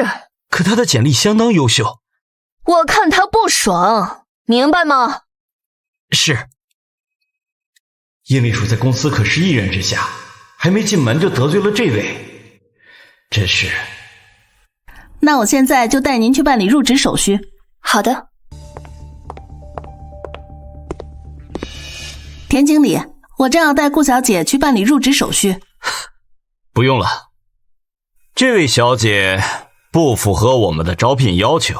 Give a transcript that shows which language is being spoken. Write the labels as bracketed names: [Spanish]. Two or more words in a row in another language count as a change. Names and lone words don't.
[Chinese] 可他的簡歷相當優秀。我看他不爽，明白嗎？是。葉秘書在公司可是一人之下，還沒進門就得罪了這位，真是。那我現在就帶您去辦理入職手續。好的。田經理，我正要帶顧小姐去辦理入職手續。不用了，這位小姐不符合我們的招聘要求。